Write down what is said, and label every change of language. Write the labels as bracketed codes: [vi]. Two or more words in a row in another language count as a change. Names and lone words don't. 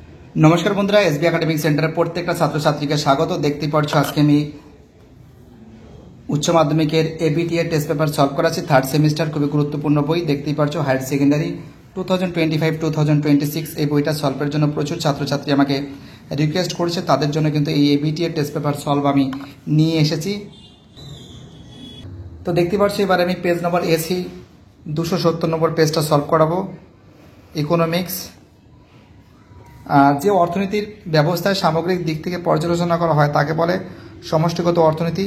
[bn] নমস্কার বন্ধুরা এসবি [en] academic center [bn] প্রত্যেকটা ছাত্র ছাত্রী কে স্বাগত। দেখতে পাচ্ছ আজ কে উচ্চ মাধ্যমিকের এবিটি এর [en] test paper solve [bn] कराচ্ছি [en] third semester [bn] খুব গুরুত্বপূর্ণ বই। দেখতে পাচ্ছ [en] higher secondary [bn] 2025-2026 এই বইটা সলভের জন্য প্রচুর ছাত্রছাত্রী আমাকে রিকোয়েস্ট করেছে, তাদের জন্য কিন্তু এই এবিটি এর [en] test paper solve [bn] আমি নিয়ে এসেছি। তো দেখতে পাচ্ছ এবার আমি [en] page number [bn] এসি 270 নম্বর পেজটা সলভ করাবো। ইকোনমিক্স যে অর্থনীতির ব্যবস্থায় সামগ্রিক দিক থেকে পর্যালোচনা করা হয় তাকে বলে সমষ্টিগত অর্থনীতি।